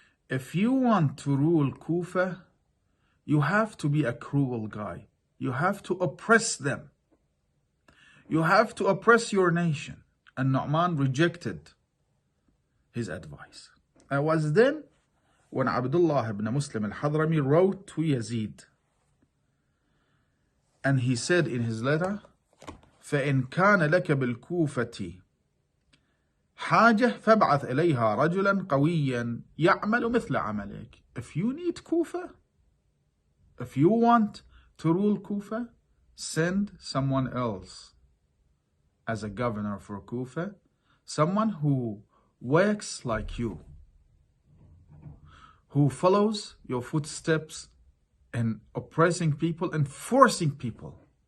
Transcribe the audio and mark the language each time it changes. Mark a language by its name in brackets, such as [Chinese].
[English] If you want to rule Kufa, you have to be a cruel guy. You have to oppress them. You have to oppress your nation. And Nu'man rejected his advice. It was then when Abdullah ibn Muslim al-Hadrami wrote to Yazeed. And he said in his letter, [Arabic] فَإِنْ كَانَ لَكَ بِالْكُوفَةِ حاجة فابعث إليها رجلا قويا يعمل مثل عملك. [English] If you need Kufa, if you want to rule Kufa, send someone else as a governor for Kufa, someone who works like you, who follows your footsteps in oppressing people and forcing people.